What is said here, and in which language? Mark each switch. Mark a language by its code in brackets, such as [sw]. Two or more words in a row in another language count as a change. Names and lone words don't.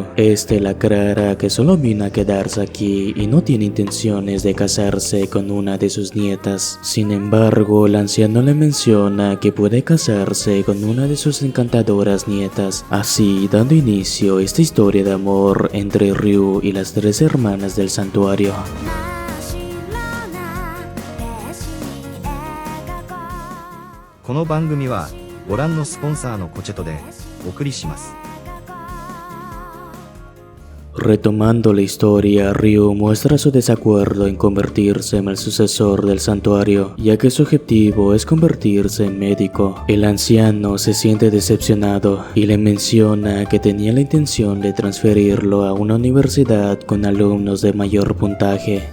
[es] Este le aclara que solo vino a quedarse aquí y no tiene intenciones de casarse con una de sus nietas. Sin embargo, el anciano le menciona que puede casarse con una de sus encantadoras nietas, así dando inicio a esta historia de amor entre Ryu y las tres hermanas del santuario. [ja] この番組はご覧のスポンサーのコチェトでお送りします。 [es] Retomando la historia, Ryu muestra su desacuerdo en convertirse en el sucesor del santuario, ya que su objetivo es convertirse en médico. El anciano se siente decepcionado y le menciona que tenía la intención de transferirlo a una universidad con alumnos de mayor puntaje.